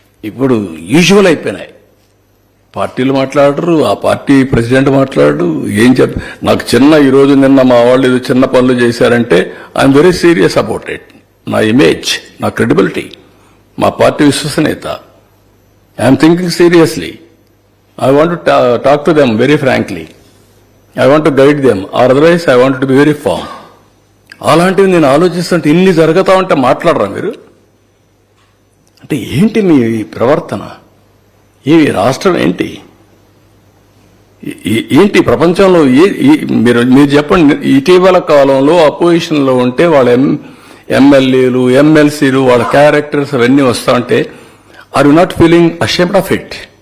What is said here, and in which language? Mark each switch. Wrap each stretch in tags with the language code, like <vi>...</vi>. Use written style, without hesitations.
<te>ఇప్పుడు యూజువల్ అయిపోయినాయి. పార్టీలు మాట్లాడరు, ఆ పార్టీ ప్రెసిడెంట్ మాట్లాడరు. ఏం నాకు చిన్న ఈరోజు నిన్న మా వాళ్ళు ఏదో చిన్న పనులు చేశారంటే</te> <en>I'm very serious about it.</en> <te>నా ఇమేజ్, నా క్రెడిబిలిటీ, మా పార్టీ విశ్వసనీయత,</te> <en>I'm thinking seriously. I want to talk to them very frankly. I want to guide them, or otherwise I want to be very firm.</en> <te>అలాంటివి నేను ఆలోచిస్తుంటే ఇన్ని జరుగుతా ఉంటే మాట్లాడరా మీరు? అంటే ఏంటి మీ ప్రవర్తన? ఈ రాష్ట్రం ఏంటి? ఏంటి ప్రపంచంలో మీరు చెప్పండి. ఇటీవల కాలంలో అపోజిషన్ లో ఉంటే వాళ్ళ ఎమ్మెల్యేలు, ఎమ్మెల్సీలు, వాళ్ళ క్యారెక్టర్స్ అవన్నీ వస్తా ఉంటే</te> <en>Are you not feeling ashamed of it?</en>